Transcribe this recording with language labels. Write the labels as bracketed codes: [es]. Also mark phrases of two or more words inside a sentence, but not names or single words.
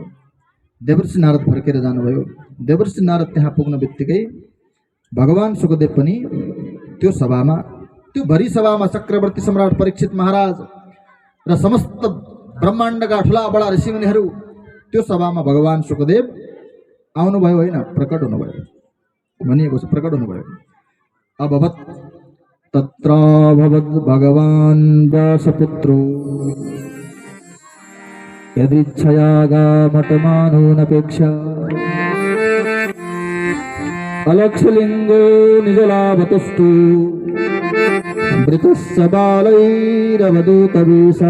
[ne] देवर्षि नारद फर्केर जानुभयो। देवर्षि नारद त्यहाँ पुग्न बित्तिकै भगवान सुखदेव पनि त्यो सभामा, त्यो भरी सभामा चक्रवर्ती सम्राट परीक्षित महाराज र समस्त ब्रह्माण्डका ठुला बडा ऋषिमुनिहरू त्यो सभामा भगवान सुखदेव आउनुभयो, होइन, प्रकट हुनुभयो। भनिएको छ प्रकट हुनुभयो। [sa] अभवत् तत्र भवद् भगवान् व्यासपुत्रो यदिच्छयागामटमानोऽनपेक्षा अलक्षलिङ्गो निजलाभतस्तु मृतस्य बालैरवधूतवेषा।